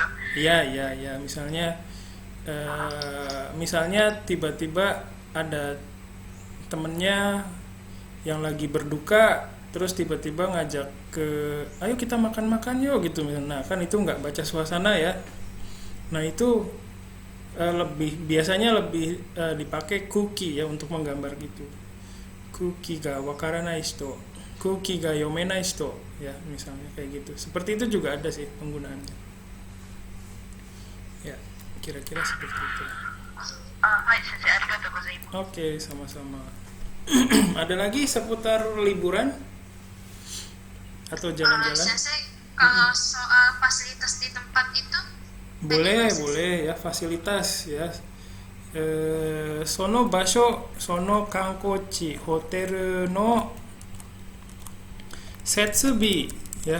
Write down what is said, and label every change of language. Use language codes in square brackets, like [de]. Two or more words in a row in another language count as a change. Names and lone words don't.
[id] ya misalnya tiba-tiba ada temennya yang lagi berduka, terus tiba-tiba ngajak ke ayo kita makan-makan yuk gitu misalnya. Nah, kan itu nggak baca suasana ya. Nah, itu biasanya lebih dipakai kuki ya untuk menggambar gitu. [ja] 空気が分からない人、空気が読めない人や, [id] misalnya kayak gitu. Seperti itu juga ada sih penggunaannya. Ya, kira-kira seperti itu. [ja] はい先生、ありがとうございます. [id] Oke, sama-sama. Ada lagi seputar liburan atau jalan-jalan? Sensei, kalau soal fasilitas di tempat itu Boleh, bagaimana, Sensei? boleh ya, fasilitas ya. [ja] その場所、その観光地、ホテルの設備、や.